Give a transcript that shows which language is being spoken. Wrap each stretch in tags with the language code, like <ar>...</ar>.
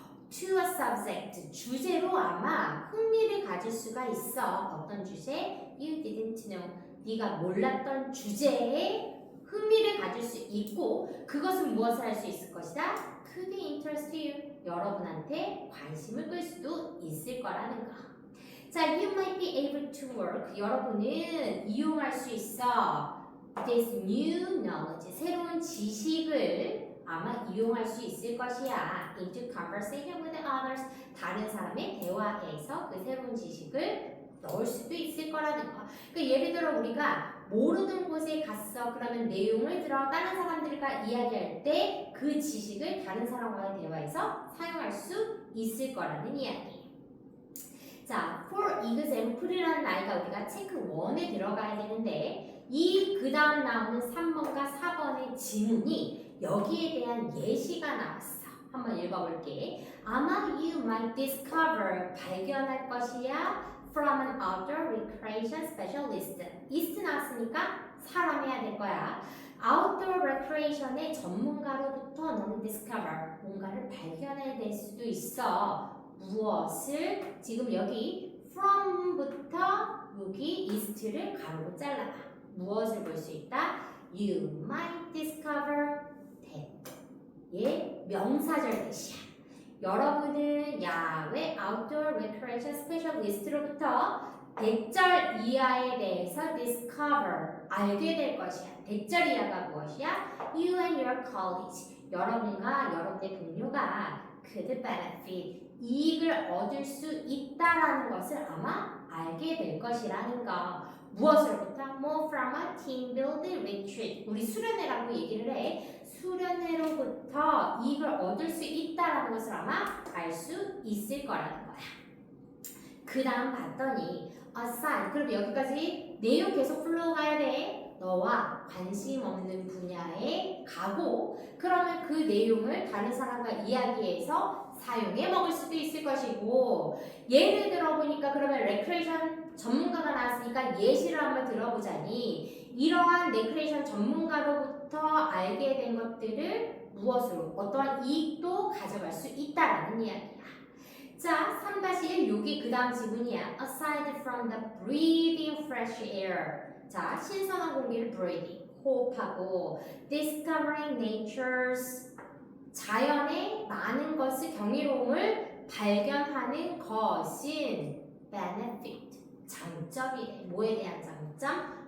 <en>to a subject,</en> <ko>주제로 아마 흥미를 가질 수가 있어. 어떤 주제?</ko> <en>You didn't know.</en> <ko>네가 몰랐던 주제에 흥미를 가질 수 있고 그것은 무엇을 할 수 있을 것이다?</ko> <en>could interest you.</en> <ko>여러분한테 관심을 끌 수도 있을 거라는 거.</ko> <en>자, you might be able to work.</en> <ko>여러분은 이용할 수 있어.</ko> <en>this new knowledge,</en> <ko>새로운 지식을 아마 이용할 수 있을 것이야.</ko> <en>into conversation with others,</en> <ko>다른 사람의 대화에서 그 새로운 지식을 넣을 수도 있을 거라는 거. 그러니까 예를 들어 우리가 모르는 곳에 갔어. 그러면 내용을 들어 다른 사람들과 이야기할 때 그 지식을 다른 사람과의 대화에서 사용할 수 있을 거라는 이야기. 자, for example이라는 아이가 우리가 체크 1에 들어가야 되는데 이 그 다음 나오는 3번과 4번의 지문이 여기에 대한 예시가 나왔어. 한번 읽어볼게. 아마</ko> <en>you might discover,</en> <ko>발견할 것이야.</ko> <en>from an outdoor recreation specialist.</en> <ko>ist 나왔으니까 사람 해야 될 거야. outdoor recreation의 전문가로부터 너는 discover, 뭔가를 발견해낼 수도 있어. 무엇을? 지금 여기 from부터 여기 ist를 가로로 잘라. 무엇을 볼 수 있다?</ko> <en>You might discover that.</en> <ko>예, 명사절 대시야. 여러분은 야외 outdoor recreation specialist로부터 대절 이하에 대해서 discover, 알게 될 것이야. 대절 이하가 무엇이야?</ko> <en>You and your colleagues,</en> <ko>여러분과 여러분의 동료가</ko> <en>could benefit,</en> <ko>이익을 얻을 수 있다라는 것을 아마 알게 될 것이라는 거. 무엇으로부터?</ko> <en>More from a team building retreat.</en> <ko>우리 수련회라고 얘기를 해. 수련회로부터 이익을 얻을 수 있다라는 것을 아마 알 수 있을 거라는 거야. 그 다음 봤더니 aside, 그럼 여기까지 내용 계속 풀러가야 돼. 너와 관심 없는 분야에 가고 그러면 그 내용을 다른 사람과 이야기해서 사용해 먹을 수도 있을 것이고 예를 들어보니까 그러면 레크레이션 전문가가 나왔으니까 예시를 한번 들어보자니 이러한 레크레이션 전문가로부터 알게 된 것들을 무엇으로 어떠한 이익도 가져갈 수 있다라는 이야기야. 자, 3-1 여기 그 다음 지문이야.</ko> <en>Aside from the breathing fresh air.</en> <ko>자, 신선한 공기를 breathing, 호흡하고</ko> <en>discovering nature's,</en> <ko>자연의 많은 것을 경이로움을 발견하는 것은 benefit, 장점이래. 뭐에 대한 장점?</ko>